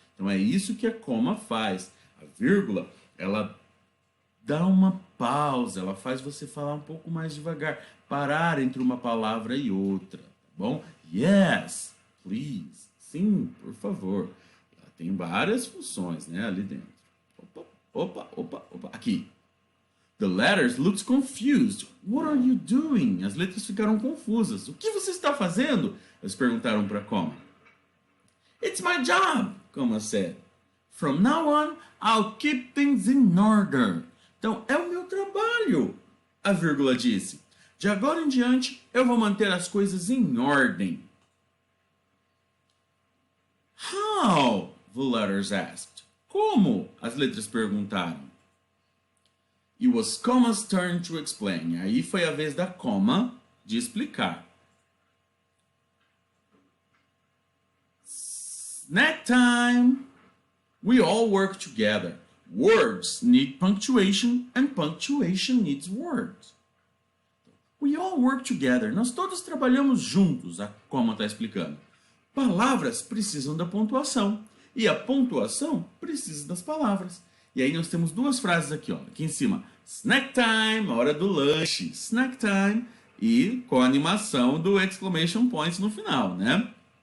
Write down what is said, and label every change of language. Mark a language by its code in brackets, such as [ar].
[pt] Então, é isso que a comma faz. A vírgula, ela dá uma pausa, ela faz você falar um pouco mais devagar, parar entre uma palavra e outra, tá bom? [en] Yes, please. [pt] Sim, por favor. Ela tem várias funções, né, ali dentro. Opa. Aqui. [en] The letters looked confused. What are you doing? [pt] As letras ficaram confusas. O que você está fazendo? Eles perguntaram para comma. [en] It's my job, comma said. From now on, I'll keep things in order. [pt] Então, é o meu trabalho, a vírgula disse. De agora em diante, eu vou manter as coisas em ordem. [en] How? The letters asked. [pt] Como? As letras perguntaram. [en] It was comma's turn to explain. [pt] Aí foi a vez da comma de explicar. [en] Snack time! We all work together. Words need punctuation and punctuation needs words. We all work together. [pt] Nós todos trabalhamos juntos, a comma está explicando. Palavras precisam da pontuação e a pontuação precisa das palavras. E aí nós temos duas frases aqui, ó, aqui em cima. Snack time, hora do lanche. Snack time e com a animação do exclamation point no final, né?